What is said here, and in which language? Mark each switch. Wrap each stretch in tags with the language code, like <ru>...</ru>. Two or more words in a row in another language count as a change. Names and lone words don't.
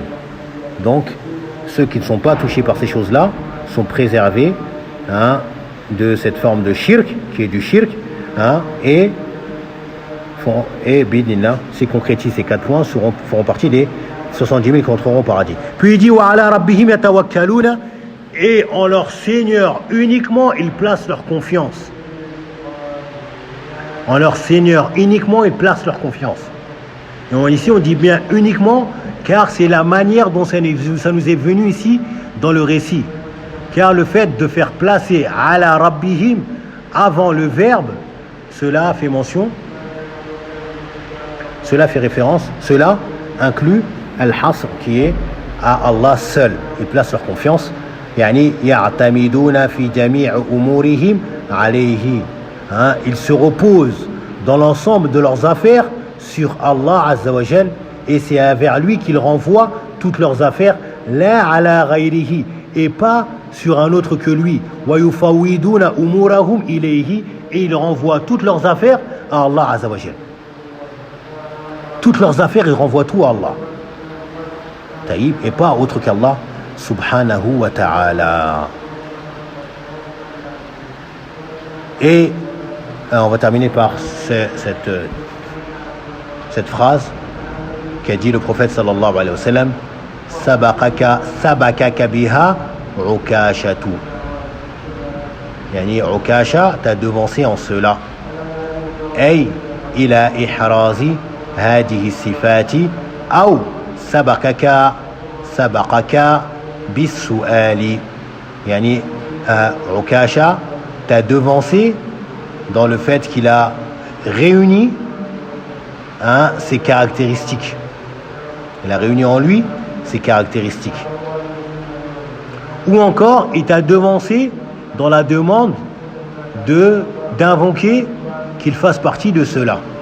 <fr>Donc ceux qui ne sont pas touchés par ces choses-là sont préservés, hein, de cette forme de shirk, qui est du shirk, hein, et bidnillah, si concrétisent ces 4 points, feront partie des 70 000 qui entreront au paradis. Puis il dit</fr> <ar>وعلى ربهم يتوكلون,</ar> <fr>et en leur Seigneur uniquement ils placent leur confiance. En leur Seigneur uniquement ils placent leur confiance. Et ici on dit bien uniquement, car c'est la manière dont ça nous est venu ici dans le récit. Car le fait de faire placer</fr> <ar>على ربهم</ar> <fr>avant le verbe, cela fait mention, cela fait référence, cela inclut al-hasr, qui est à Allah seul. Ils placent leur confiance.</fr> <ar>يعني يعتمدون في جميع أمورهم عليه.</ar> <fr>Ils se reposent dans l'ensemble de leurs affaires sur</fr> <ar>الله عز وجل,</ar> <fr>et c'est vers lui qu'ils renvoient toutes leurs affaires,</fr> <ar>لا على غيره,</ar> <fr>et pas sur un autre que lui.</fr> <ar>ويفوضون أمورهم إليه,</ar> <fr>et ils renvoient toutes leurs affaires à</fr> <ar>الله عز وجل.</ar> <fr>Toutes leurs affaires, ils renvoient tout à Allah. Taïb, et pas autre qu'</fr> <ar>الله سبحانه وتعالى.</ar> <fr>Et on va terminer par cette phrase qu'a dit le prophète</fr> <ar>صلى الله عليه وسلم: سبقك بها عكاشة.</ar> <fr>Yani ukasha t'a devancé en cela.</fr> <ar>أي إلى إحراز هذه الصفات أو سبقك بالسؤال.</ar> <fr>Yani Ukasha t'a devancé dans le fait qu'il a réuni, hein, ses caractéristiques. Il a réuni en lui ses caractéristiques. Ou encore, il t'a devancé dans la demande d'invoquer qu'il fasse partie de cela.</fr>